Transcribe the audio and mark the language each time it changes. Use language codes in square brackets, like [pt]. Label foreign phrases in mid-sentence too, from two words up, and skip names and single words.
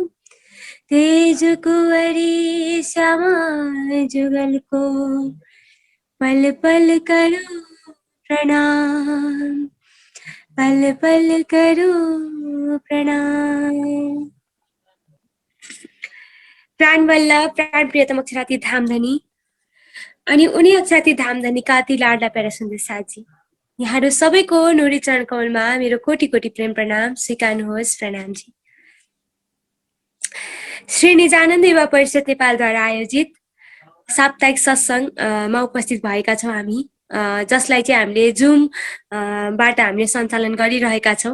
[hi] तेज कुंवरी श्यामा जुगल को, पल पल करो प्रणाम, पल पल करो प्रणाम। [ne] प्राण वल्लभ प्राण प्रियतम अक्षराती धामधनी अनि उनी अक्षराती धामधनीका अति लाडला प्यारा सुन्दर साथी, यहाँहरू सबैको नुरी चरण कमलमा मेरो कोटि कोटि प्रेम प्रणाम स्वीकार्नुहोस्। प्रणामजी। श्री निजानन्द युवा परिषद नेपालद्वारा आयोजित साप्ताहिक सत्सङ्गमा उपस्थित भएका छौँ हामी, जसलाई चाहिँ हामीले जुम बाट हामीले सञ्चालन गरिरहेका छौँ।